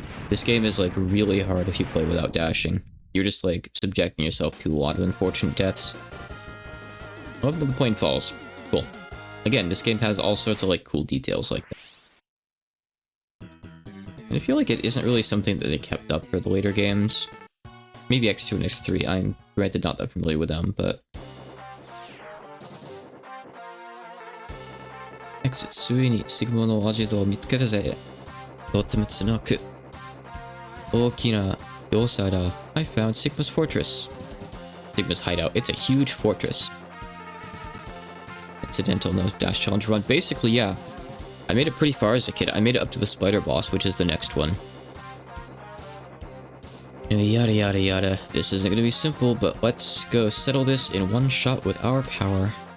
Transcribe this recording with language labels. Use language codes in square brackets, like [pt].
[en] This game is, like, really hard if you play without dashing. You're just, like, subjecting yourself to a lot of unfortunate deaths. Oh, the plane falls. Cool. Again, this game has all sorts of, like, cool details like that. And I feel like it isn't really something that they kept up for the later games. Maybe X2 and X3, I'm granted not that familiar with them, but... [ja] Exit ついにSigmaのアジトを見つけたぜ。とても強く大きな要塞だ。 [en] I found Sigma's fortress. Sigma's hideout. It's a huge fortress. Incidental no dash challenge run. Basically, yeah. I made it pretty far as a kid. I made it up to the spider boss, which is the next one. Yada yada yada. This isn't gonna be simple, but let's go settle this in one shot with our power.